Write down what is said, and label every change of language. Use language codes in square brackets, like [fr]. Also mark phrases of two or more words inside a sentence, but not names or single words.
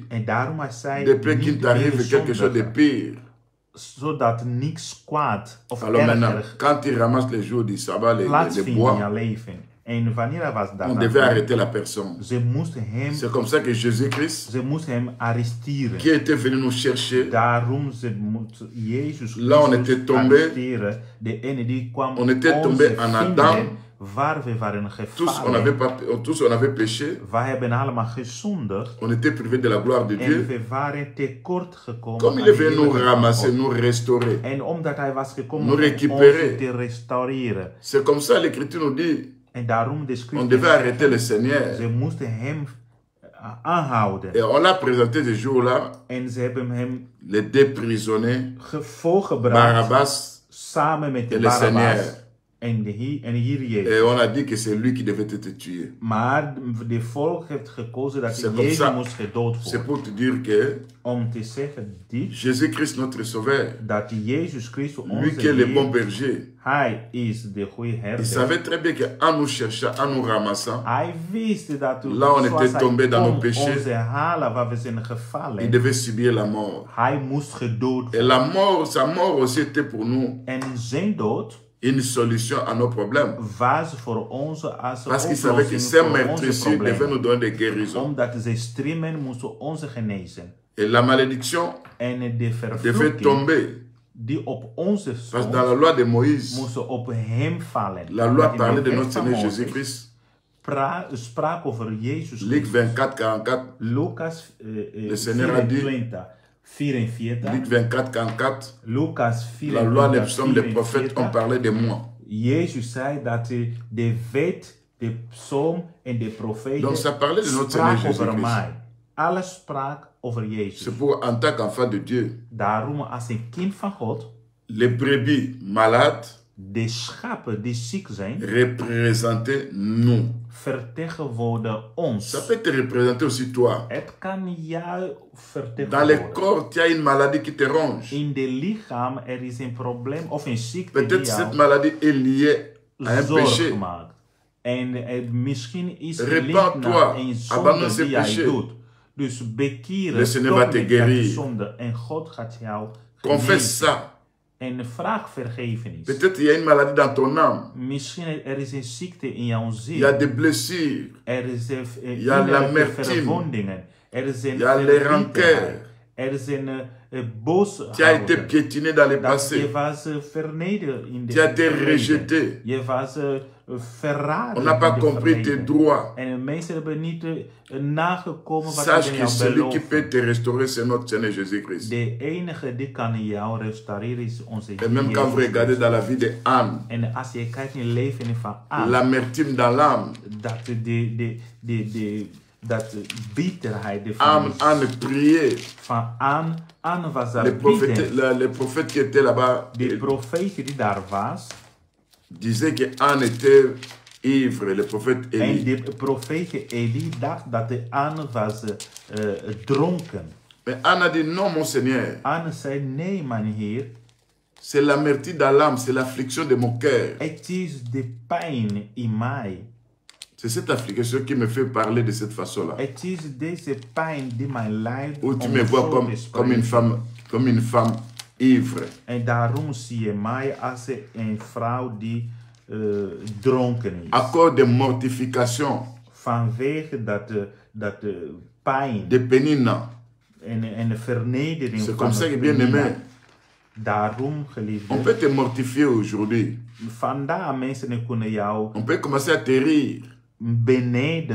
[nl] En daarom hij zei, [fr] Depuis qu'il [nl] niet [fr] t'arrive [nl] meer [fr] quelque chose de [nl] zondigen, [fr] pire. [nl] zodat niks kwaad of [fr] Alors maintenant, [nl] erger [fr] quand il ramasse les jours du sabbat, les [nl] plaatsvindt in [fr] bois, [nl] je leven. En wanneer hij was [fr] on [nl] daar, [fr] devait arrêter la personne. [nl] ze moesten hem, [fr] C'est comme ça que Jésus-Christ, [nl] ze moesten hem arresteren. [fr] qui était venu nous chercher, [nl] Daarom ze moeten Jezus [fr] Là, on était tombé. [nl] arresteren. De ene die kwam [fr] On était [nl] ons [fr] tombé en [nl] vinden [fr] Adam. [nl] waar we waren [fr] tous [nl] gevallen. [fr] on avait péché, [nl] Wij hebben allemaal gezondigd. [fr] on était privés de la gloire de [nl] En [fr] Dieu. [nl] we waren tekort gekomen. [fr] Comme [nl] aan [fr] il est [nl] de [fr] venu nous [nl] heerlijkheid van [fr] ramasser, [nl] God. [fr] nous restaurer. [nl] En omdat hij was gekomen [fr] Nous [nl] om ons [fr] récupérer. [nl] te restaureren. [fr] C'est comme ça l'Écriture nous dit, [nl] En daarom de [fr] on [nl] schrift [fr] devait arrêter le Seigneur. [nl] ze moesten hem aanhouden. [fr] Et on l'a présenté ce jour-là, [nl] En ze hebben hem [fr] les deux prisonniers, [nl] voorgebracht [fr] Barabbas [nl] samen met [fr] et [nl] de [fr] le Seigneur. [nl] Barabbas. En hier Jezus. [fr] Et on a dit que c'est lui qui devait être tué. [nl] Maar de volk heeft gekozen dat [fr] C'est comme [nl] Jezus [fr] ça. [nl] moest gedood [fr] C'est [nl] worden. [fr] pour te dire que [nl] Om te zeggen dit, [fr] Jésus-Christ, notre Sauveur, [nl] dat Jezus Christus [fr] lui [nl] onze [fr] qui est le bon [nl] Heer, [fr] berger, [nl] hij is de goede [fr] il [nl] herder. [fr] savait très bien qu'en nous cherchant, en nous ramassant, [nl] Hij wist dat [fr] Là, on [nl] zoals [fr] était [nl] hij [fr] tombé dans [nl] kon [fr] nos péchés. [nl] ons herhalen waar we zijn [fr] il [nl] gevallen. [fr] devait subir la mort. [nl] Hij moest gedood [fr] Et [nl] worden. [fr] la mort, sa mort aussi était pour nous [nl] En zijn dood [fr] une solution à nos problèmes. [nl] was voor ons als [fr] Parce qu'il savait que [nl] oplossing [fr] ces [nl] voor onze [fr] meurtrissures devaient nous [nl] problemen. [fr] donner des guérisons. [nl] Omdat ze streamen moesten ons genezen. [fr] Et la malédiction [nl] En de [fr] devait [nl] vervloeking [fr] tomber. [nl] die op onze [fr] Parce que [nl] stond, [fr] dans la loi de Moïse, [nl] moesten op hem vallen. [fr] la loi [nl] Want in [fr] parlait de [nl] wet [fr] notre [nl] van [fr] Seigneur [nl] Mozes [fr] Jésus-Christ. [nl] Sprak over Jezus [fr] Luc [nl] Christus. [fr] 24, 44. [nl] Lucas [fr] Seigneur a dit, [nl] 44. [fr] Luc 24, 44. [nl] Lucas [fr] La loi, les [nl] 44. [fr] psaumes, les prophètes ont parlé de moi. [nl] Jezus zei dat de wet, de psalm en de profeten [fr] Donc ça parlait de notre Seigneur [nl] sprak over [fr] Jésus-Christ. [nl] mij. Alles sprak over Jezus. [fr] C'est pour, en tant qu'enfant de Dieu, [nl] Daarom als een kind van God, [fr] les brebis malades [nl] de schapen die ziek zijn, [fr] représentaient nous. [nl] vertegenwoordigen ons. [fr] Ça peut te représenter aussi toi. [nl] Het kan jou [fr] Dans le [nl] vertegenwoordigen. [fr] corps, tu as une maladie qui te ronge. [nl] In de lichaam er is een probleem of een ziekte die [fr] Peut-être cette [nl] jou [fr] maladie est liée à un péché. [nl] zorg maakt. En misschien is het [fr] Répands-toi, [nl] naar een [fr] abandonne [nl] zonde [fr] ces [nl] die jij [fr] péchés. [nl] doet. Dus bekeer [fr] Le [nl] het, [fr] Seigneur [nl] stop [fr] va te [nl] met jouw [fr] guérir. [nl] zonde en God gaat jou [fr] Confesse [nl] genezen. [fr] ça. [nl] En vraag vergevenis. [fr] Peut-être il y a une maladie dans ton âme. [nl] Misschien er is een ziekte in jouw [fr] Il [nl] ziel. [fr] y a des blessures. [nl] Er is een [fr] y a [nl] innerlijke [fr] l'amertume. [nl] verwondingen. Er is een [fr] Il y a les [nl] verdrietigheid. [fr] rancœurs. [nl] Er is een boosheid. [fr] Tu as été piétiné dans le [nl] Dat [fr] passé. [nl] je was vernederd in de [fr] Tu as été [nl] verleden. [fr] rejeté. [nl] Je was verraden. [fr] On n'a [nl] in [fr] pas [nl] de [fr] compris tes [nl] verleden. [fr] droits. [nl] En de mensen hebben niet nagekomen wat [fr] Sache [nl] je [fr] que [nl] jou [fr] celui qui [nl] belooft. [fr] peut te restaurer, c'est notre Seigneur Jésus-Christ. [nl] De enige die kan jou restaureren is onze [fr] Et même [nl] Heer [fr] quand vous [nl] Jezus [fr] regardez [nl] Christus. [fr] dans la vie de Anne, [nl] En als je kijkt in het leven van Anne, [fr] l'amertume dans l'âme, [nl] dat dat bitterheid [fr] Anne priait. [nl] van Anne was daar [fr] Les prophètes, [nl] bitter. [fr] les prophètes qui étaient là-bas [nl] De profeet die daar was, [fr] disaient que Anne était ivre, le prophète [nl] en [fr] Élie. [nl] de profeet Elie dacht dat de Anne was dronken. [fr] Mais Anne a dit non, mon Seigneur, [nl] Anne zei, nee mijn Heer, [fr] c'est l'amertume dans l'âme, c'est l'affliction de mon cœur [nl] het is de pijn in mij [fr] C'est cette affliction qui me fait parler de cette façon-là. [nl] Het is deze pijn die mij leidt [fr] Où tu [nl] om [fr] me vois [nl] zo [fr] comme, [nl] te [fr] comme une [nl] spreken. [fr] femme ivre. [nl] En daarom zie je mij als een vrouw die dronken is. [fr] À cause de mortification, [nl] Vanwege dat de pijn [fr] de pénine. [nl] en de vernedering [fr] C'est [nl] van [fr] comme ça que, [nl] het [fr] bien aimé, [nl] penina. Daarom, [fr] on [nl] geliefde, [fr] peut te mortifier aujourd'hui. [nl] vandaar mensen kunnen jou [fr] On peut commencer à te rire. [nl] beneden